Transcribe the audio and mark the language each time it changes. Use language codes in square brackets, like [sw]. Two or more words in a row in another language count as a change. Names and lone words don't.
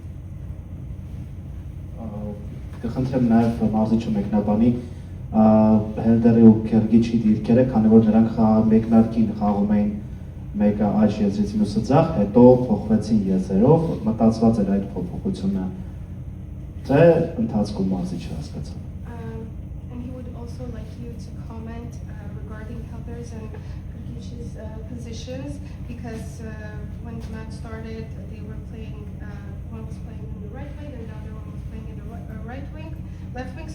[hy] Կխնդրեմ նաև մարզիչը մեկնաբանի Հելդերի ու Քերգիչի դիրքերը, քանի որ նրանք մեկնարկին խաղում էին մեկը աջ եզրից մյուսը ձախ, հետո փոխվեցին եզրերով, մտածված էր այդ փոփոխությունը, թե ընթացքում մարզի չհասկացա։ [en] And he would also like you to comment regarding Helder's and Kirgich's positions because when the match started, they were playing. One was playing in the right wing, and the other one was playing in the left wing.